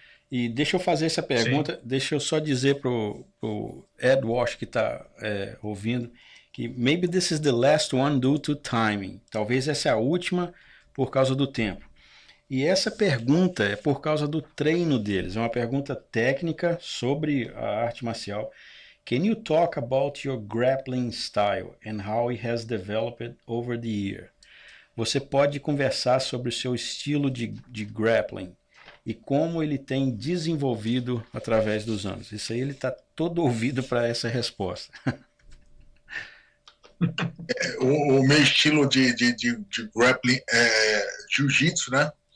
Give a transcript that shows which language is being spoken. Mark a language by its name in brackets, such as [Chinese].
[Portuguese] E deixa eu fazer essa pergunta, sim. Deixa eu só dizer pro Ed Walsh que está ouvindo, que [English] maybe this is the last one due to timing. [Portuguese] Talvez essa é a última por causa do tempo. E essa pergunta é por causa do treino deles. É uma pergunta técnica sobre a arte marcial. [English] Can you talk about your grappling style and how it has developed over the year? [Portuguese] Você pode conversar sobre o seu estilo de grappling e como ele tem desenvolvido através dos anos. Isso aí ele está todo ouvido para essa resposta. O meu estilo de grappling é jiu-jitsu, né?